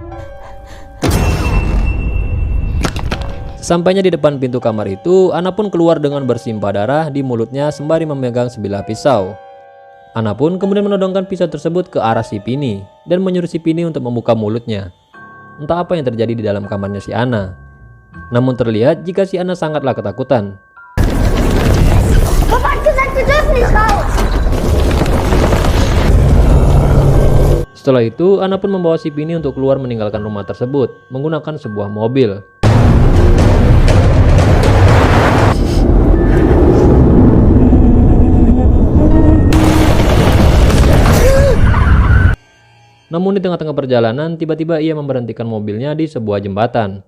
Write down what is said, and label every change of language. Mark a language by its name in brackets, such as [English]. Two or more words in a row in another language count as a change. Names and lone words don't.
[Indonesian] Sampainya di depan pintu kamar itu, Ana pun keluar dengan bersimpah darah di mulutnya sembari memegang sebilah pisau. Ana pun kemudian menodongkan pisau tersebut ke arah si Pini dan menyuruh si Pini untuk membuka mulutnya. Entah apa yang terjadi di dalam kamarnya si Ana. Namun terlihat jika si Ana sangatlah ketakutan. [German] Papa hat gesagt, wir dürfen nicht raus. [Indonesian] Setelah itu, Ana pun membawa si Pini untuk keluar meninggalkan rumah tersebut menggunakan sebuah mobil. Namun di tengah-tengah perjalanan, tiba-tiba ia memberhentikan mobilnya di sebuah jembatan.